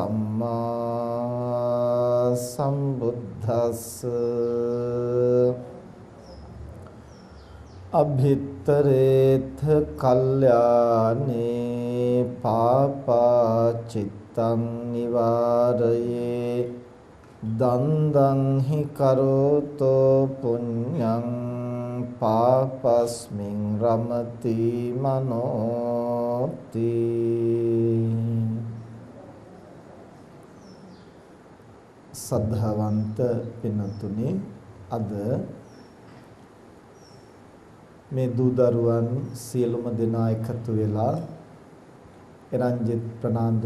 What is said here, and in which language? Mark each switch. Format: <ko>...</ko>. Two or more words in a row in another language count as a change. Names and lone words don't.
<pi>සම්මා සම්බුද්දස්ස අභිත්තරේත කල්යානේ පාපා චිත්තං නිවාරයේ දන්දං හි කරෝතෝ පුඤ්ඤං පාපස්මින් රමති මනෝති.</pi> <si>සද්ධාවන්ත පින්තුනි, අද මේ දූ දරුවන් සියලුම දෙනා එකතු වෙලා එරංජිත් ප්‍රනාන්දු</si>